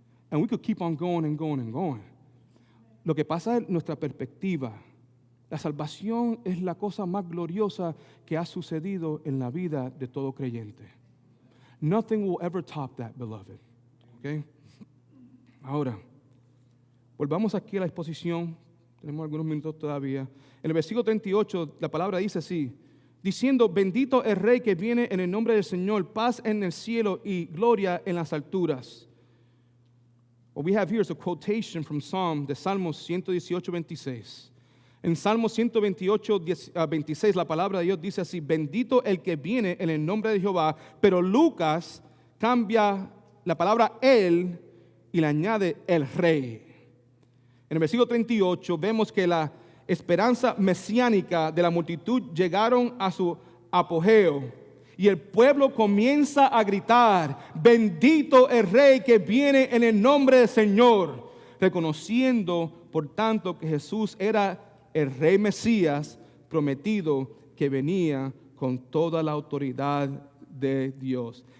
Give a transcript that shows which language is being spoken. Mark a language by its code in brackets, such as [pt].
[en] And we could keep on going and going and going. [es] Lo que pasa es nuestra perspectiva. La salvación es la cosa más gloriosa que ha sucedido en la vida de todo creyente. [en] Nothing will ever top that, beloved. Okay? [es] Ahora, volvamos aquí a la exposición. Tenemos algunos minutos todavía. En el versículo 38, la palabra dice así, diciendo, bendito el Rey que viene en el nombre del Señor, paz en el cielo y gloria en las alturas. [en] What we have here is a quotation from [es] de Salmos [en] 118, 26. [es] En Salmo 128, 26, la palabra de Dios dice así, bendito el que viene en el nombre de Jehová, pero Lucas cambia la palabra él y le añade el rey. En el versículo 38 vemos que la esperanza mesiánica de la multitud llegaron a su apogeo y el pueblo comienza a gritar, bendito el rey que viene en el nombre del Señor, reconociendo por tanto que Jesús era el rey Mesías prometido que venía con toda la autoridad de Dios.